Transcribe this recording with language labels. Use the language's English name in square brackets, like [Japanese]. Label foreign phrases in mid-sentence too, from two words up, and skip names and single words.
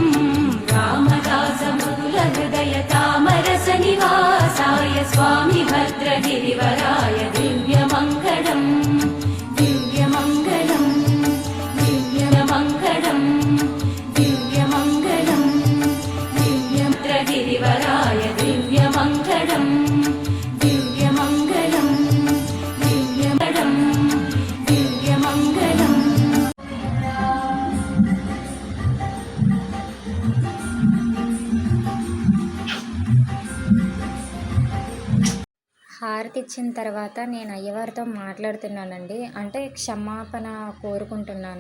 [Sanskrit] रामदासमृदुलहृदय तामरसनिवासाय स्वामि भद्रगिरिवराय दिव्यमङ्गलम् दिव्यमङ्गलम् दिव्यमङ्गलम् दिव्यमङ्गलम् दिव्यभद्रगिरिवराय दिव्यमङ्गलम् दिव्यमङ्गलम् दिव्यमङ्गलम् दिव्यमङ्गलम्. [Telugu] హారతి ఇచ్చిన తర్వాత నేను అయ్యవారితో మాట్లాడుతున్నానండి. అంటే క్షమాపణ కోరుకుంటున్నాను.